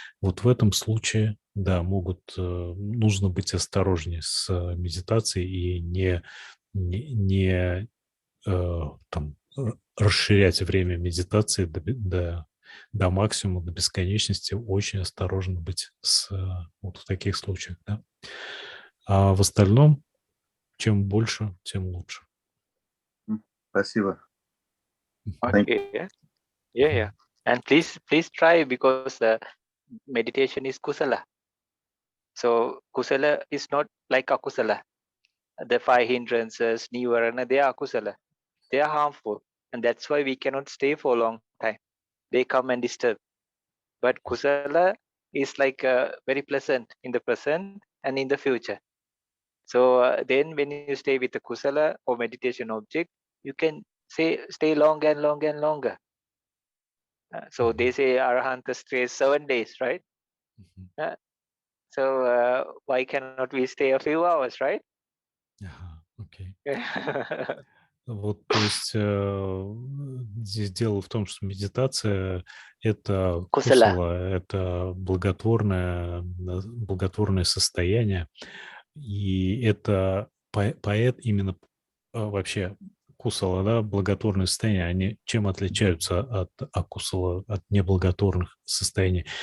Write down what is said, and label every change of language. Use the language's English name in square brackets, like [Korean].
[Russian] Вот в этом случае, да, нужно быть осторожнее с медитацией и там расширять время медитации до максимума, до бесконечности. Очень осторожно быть вот в таких случаях, да. А в остальном, чем больше, тем лучше. Спасибо. [English] Okay. Yeah. And please try, because meditation is kusala. So kusala is not like akusala. The 5 hindrances, nivarana, they are akusala. They are harmful. And that's why we cannot stay for a long time. They come and disturb. But kusala is like very pleasant in the present and in the future. So then when you stay with the kusala or meditation object, you can stay longer and longer and longer. So they say Arahanta stays 7 days, right? So why cannot we stay a few hours, right? [Russian] Окей. Вот, то есть здесь дело в том, что медитация – это кусала, это благотворное состояние, и это именно вообще кусала, да, благотворные состояния, они чем отличаются от акусала, от неблаготворных состояний?